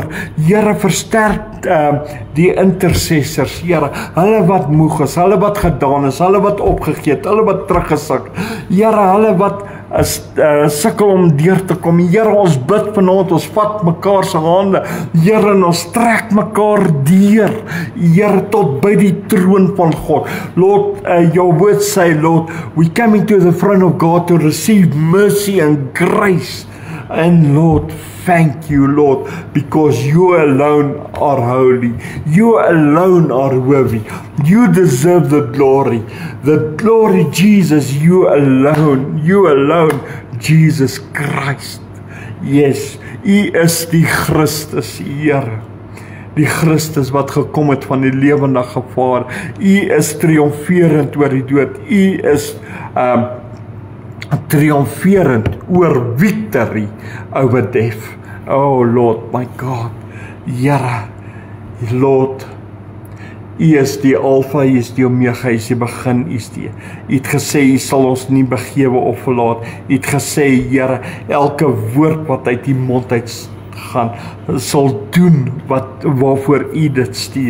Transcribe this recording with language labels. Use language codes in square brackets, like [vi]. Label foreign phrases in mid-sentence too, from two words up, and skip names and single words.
[af] Here, versterk die intercessors, Here, hulle wat moeg is, hulle wat gedaan is, hulle wat opgegee het, hulle wat teruggesak, Here, hulle wat sukkel om deur te kom. Here, ons bid vanaand, ons vat mekaar se hande, Here, en ons trek mekaar deur, Here, tot by die troon van God. [en] Lord, your word say, Lord, we coming to the throne of God to receive mercy and grace. And Lord, thank you, Lord, because you alone are holy. You alone are worthy. You deserve the glory. The glory, Jesus, you alone, Jesus Christ. Yes, [af] U is die Christus, Here. Die Christus wat gekom het van die lewendige Vader. U is triomferend oor die dood. U is triomferend oor [en] victory over death. Oh Lord, my God, Here, Lord, [af] U is die Alpha, U is die Omega, U is die begin, U is die. U het gesê, U sal ons nie begewe of verlaat. U het gesê, Here, elke woord wat uit die mond uit gaan, sal doen waarvoor U dit stuur.